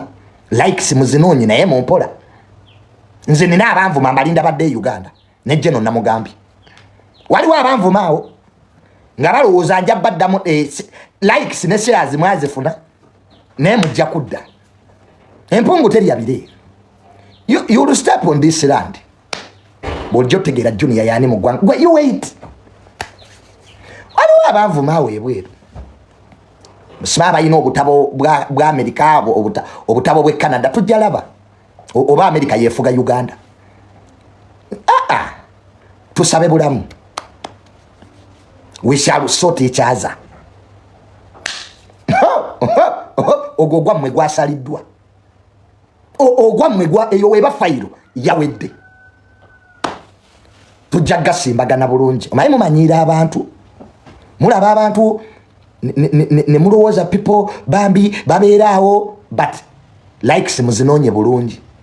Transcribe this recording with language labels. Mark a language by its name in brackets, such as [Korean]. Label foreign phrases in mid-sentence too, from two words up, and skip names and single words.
[Ganda] Likes muzinoonye naye mumpola. Nze nina abanvuma mbalinda badde Uganda. Ne Jeno Namugambi. Waliwo abanvuma awo. Nga balowooza nja baddamu likes ne shares mwazifuna. Naye mujja kudda. Empungu teri yabire. [English] You will step on this land. [Ganda] Bw'ojja otegeera Junior yaani mu ggwanga. [English] You wait. [Ganda] Waliwo abanvuma awo ebweru. Siba balina obutabo bwa Amerika obutabo bwe Canada tujja laba. Oba Amerika yeefuga Uganda. Tusabe bulamu. [English] We shall sort each other. [Ganda] Ogwo gwammwe gwasaliddwa. Ogwammwe eyo weba fayiro yawedde. Tujja gasimbagana bulungi. Omanyi mumanyiira abantu. Mulaba abantu ne mulowooza people bambi babeeraawo but likes muzinoonye bulungi.